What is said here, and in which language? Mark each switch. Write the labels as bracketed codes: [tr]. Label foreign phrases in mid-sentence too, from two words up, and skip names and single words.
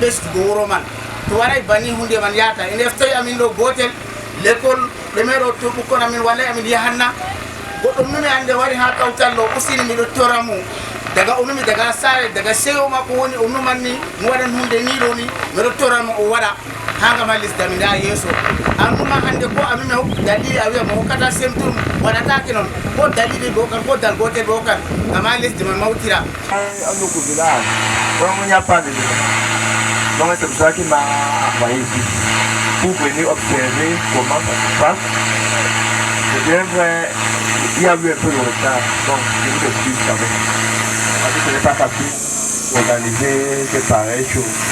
[ff] ɓesdugo wuro man to waɗay bani hunde man yata ene eftoy amin ɗo gotel l'école ɗemeɗo to ɓukkon amin wallay amin yahanna goɗɗo numi ande wari ha kawtal ɗo usini miɗo tora mo daga onumi daga saare daga sewo makko woni o numanni mo waɗan hunde ni ɗo ni miɗo toramo o waɗa hanga malis dami da yeso annuma hande ko amime hokki dalili a wiya mo hokkata semtum waɗatake noon ko dalili bo kan ko dal gotel bo kan gama lesdi man mawtira [fr] Anuku village, donc il n'y a pas de débat. Donc c'est pour ça qu'il m'a envoyé ici pour venir observer comment ça se passe. C'est bien vrai, il y a eu un peu de retard, donc je vous explique quand même. ce n'est pas facile d'organiser de pareilles choses.